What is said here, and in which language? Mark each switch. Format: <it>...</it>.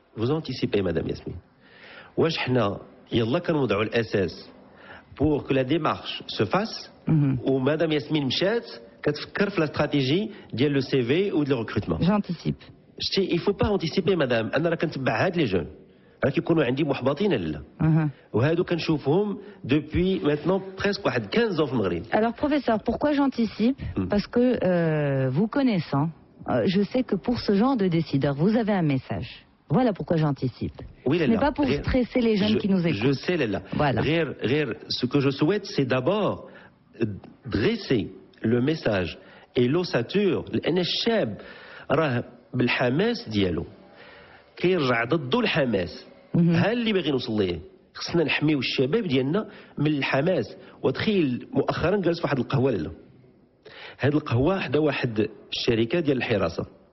<fr>Vous anticipez, madame Yasmine.</fr> <ar>واش حنا يلا كنوضعوا الأساس</ar> <fr>pour que la démarche se fasse ou madame Yasmine</fr> <ar>مشات كتفكر في</ar> <fr>la stratégie ديال le CV ou de le recrutement. J'anticipe. Il faut pas anticiper, madame.</fr> <ar>أنا راه كنتبع هاد لي جون. راه كيكونوا عندي محبطين لا. وهادو كنشوفهم</ar> <fr>depuis maintenant presque</fr> <ar>واحد 15 ans في المغرب.</ar> <fr>Alors professeur, pourquoi j'anticipe? Parce que vous connaissant, je sais que pour ce genre de décideurs, vous avez un message. Voilà pourquoi j'anticipe. Oui, ce n'est pas pour stresser les jeunes qui nous écoutent. Je sais, Léla. Voilà. Ce que je souhaite, c'est d'abord dresser le message et l'ossature.</fr> <ar>لأن الشاب راه بالحماس ديالو كيرجع ضده الحماس. ها اللي باغي نوصل ليه. خصنا نحميو الشباب ديالنا من الحماس. وتخيل مؤخرا جالس في واحد القهوه لاله. هاد القهوه حدا واحد الشركه ديال الحراسه.</ar>